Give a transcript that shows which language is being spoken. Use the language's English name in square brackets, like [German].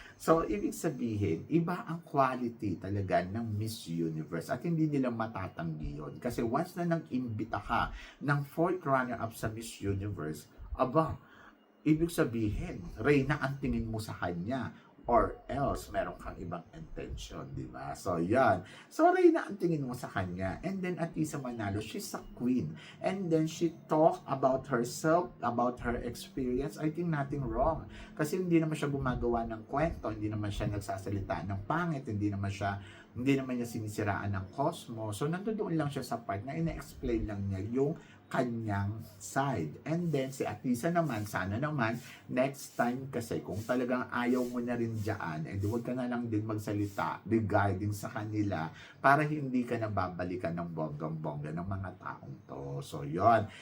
[Filipino] So ibig sabihin, iba ang quality talaga ng Miss Universe at hindi nila matatanggi yun kasi once na nang-imbita ka ng fourth runner-up sa Miss Universe, aba, ibig sabihin, Reyna ang tingin mo sa kanya or else meron kang ibang intention, di ba? So, yan. So, Reyna ang tingin mo sa kanya. [English] And then, Atisa Manalo, she's a queen. And then, she talk about herself, about her experience. I think nothing wrong. [Filipino] Kasi hindi naman siya gumagawa ng kwento, hindi naman siya nagsasalita ng pangit, hindi naman niya sinisiraan ng cosmos. So, nandoon lang siya sa part na ina-explain lang niya yung kanyang side. And then, si Atisa naman, sana naman, next time kasi, kung talagang ayaw mo na rin dyan, eh, huwag ka na lang din magsalita regarding sa kanila para hindi ka nababalikan ng bonggang-bongga ng mga taong to. So, yon.